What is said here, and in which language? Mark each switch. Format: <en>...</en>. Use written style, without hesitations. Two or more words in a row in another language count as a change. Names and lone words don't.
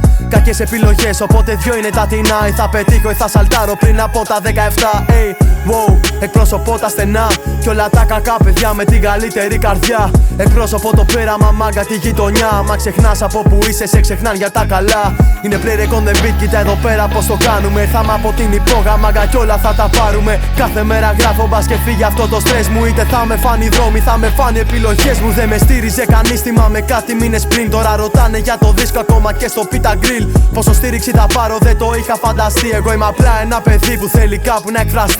<el>Κακές επιλογές, οπότε δυο είναι τα τεινά. Ή θα πετύχω ή θα σαλτάρω πριν από τα 17.</el> <en>Hey, wow,</en> <el>εκπροσωπώ τα στενά κι όλα τα κακά παιδιά με την καλύτερη καρδιά. Εκπρόσωπο το πέραμα, μάγκα τη γειτονιά. Μα ξεχνάς από που είσαι, σε ξεχνάν για τα καλά.</el> <en>Είναι play on the beat,</en> <el>κοίτα εδώ πέρα πως το κάνουμε. Ήρθαμε από την υπόγα, μάγκα κι όλα θα τα πάρουμε. Κάθε μέρα γράφω μπας και φύγει αυτό το στρες μου. Είτε θα με φάνει δρόμοι, θα με φάνει επιλογές μου. Δεν με στήριζε κανείς, θυμάμαι κάτι μήνες πριν. Τώρα ρωτάνε για το δίσκο ακόμα και στο Pita Grill. Πόσο στήριξη θα πάρω δεν το είχα φανταστεί. Εγώ είμαι απλά ένα παιδί που θέλει κάπου να εκφραστεί.</el>